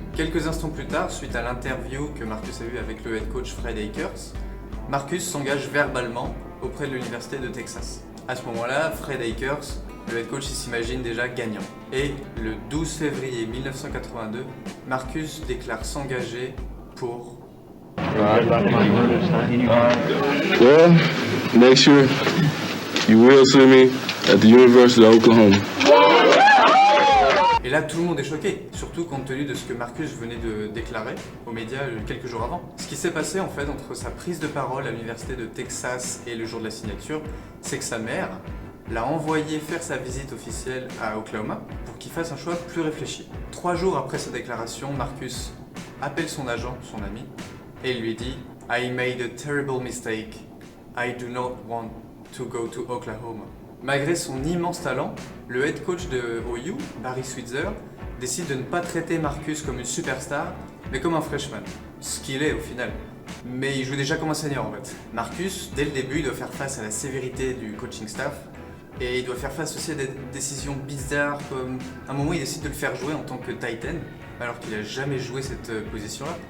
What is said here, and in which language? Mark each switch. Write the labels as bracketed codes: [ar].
[fr] Quelques instants plus tard, suite à l'interview que Marcus a eue avec le head coach Fred Akers, Marcus s'engage verbalement auprès de l'université de Texas. À ce moment-là, Fred Akers, le head coach, il s'imagine déjà gagnant. Et le 12 février 1982, Marcus déclare s'engager pour... [en] Well, Next year, you will see me at the University of Oklahoma. [fr] Et là, tout le monde est choqué, surtout compte tenu de ce que Marcus venait de déclarer aux médias quelques jours avant. Ce qui s'est passé en fait entre sa prise de parole à l'université de Texas et le jour de la signature, c'est que sa mère l'a envoyé faire sa visite officielle à Oklahoma pour qu'il fasse un choix plus réfléchi. 3 jours après sa déclaration, Marcus appelle son agent, son ami, et lui dit « [en] I made a terrible mistake. I do not want to go to Oklahoma ». [fr] Malgré son immense talent, le head coach de OU, Barry Switzer, décide de ne pas traiter Marcus comme une superstar, mais comme un freshman. Ce qu'il est au final. Mais il joue déjà comme un senior en fait. Marcus, dès le début, il doit faire face à la sévérité du coaching staff, et il doit faire face aussi à des décisions bizarres, comme à un moment il décide de le faire jouer en tant que Titan, alors qu'il n'a jamais joué cette position-là.